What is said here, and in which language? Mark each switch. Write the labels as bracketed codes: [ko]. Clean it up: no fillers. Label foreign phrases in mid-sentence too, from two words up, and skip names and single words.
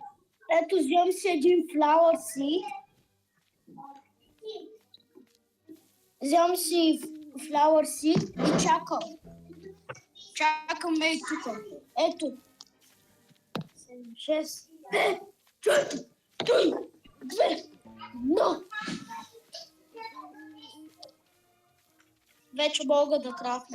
[bg] Ето, взем си един [en] flower seed. [bg] Взем си [en] flower seed [bg] и чакам. Чакаме и тук. Ето. 6, 5, 4, 3, 2, 1. Вече мога да крафна.